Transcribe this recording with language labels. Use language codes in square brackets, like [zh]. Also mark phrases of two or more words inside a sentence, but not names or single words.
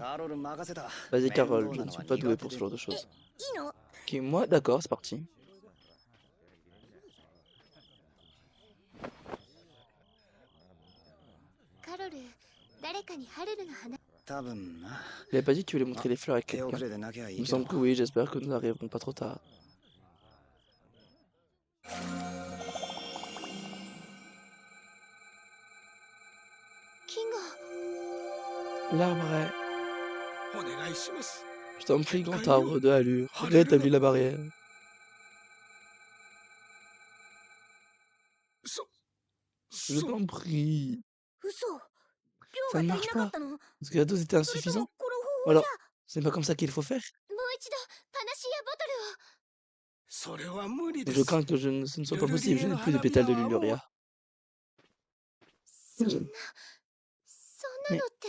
[ja] カロル任せた。 [fr] Vas-y Carole, je ne suis pas doué pour ce genre de choses. [ja] いいの？ [fr] Ok, moi d'accord, c'est parti. [ja] カロル、誰かにハルルの花。多分な。 [fr] Il avait pas dit que tu voulais montrer les fleurs à [ja] 手遅 [fr] quelqu'un. [ja] れでなきゃい [fr] Il [ja] い [fr] me [ja] けど [fr] semble que oui, j'espère que nous n'arriverons pas trop tard. Kingo. L'arbre est... Je t'en prie, grand arbre de Hallure, rétablis la barrière. Je t'en prie. [ja] 嘘。 [fr] Ça [ja] 量 [fr] ne [ja] が足 [fr] marche [ja] りなか [fr] pas. [ja] ったの？ [fr] Parce que la dose était [ja] それとも [fr] insuffisante. [ja] この方法 [fr] Alors, [ja] じゃ。 [fr] c'est pas comme ça qu'il faut faire. [ja] もう一度パナシアボトルを。 [fr] Je crains que ce ne soit pas possible, je n'ai plus de pétales de Luluria. [ja] そんなのって。